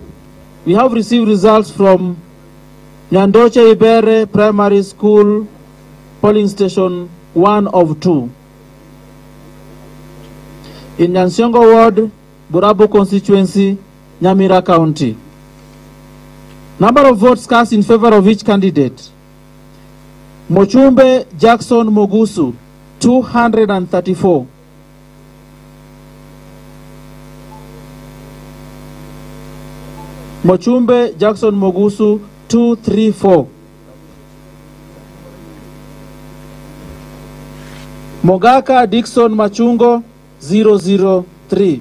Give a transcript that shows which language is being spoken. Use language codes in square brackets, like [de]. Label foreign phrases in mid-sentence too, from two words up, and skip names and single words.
[en] We have received results from Nyandoche Ibere Primary School, polling station 1 of 2. In Nyansiongo Ward, Burabu constituency, Nyamira County. Number of votes cast in favor of each candidate. Mochumbe Jackson Mogusu, 234. Mochumbe Jackson Mogusu, 234. Mogaka Dixon Machungo, 003.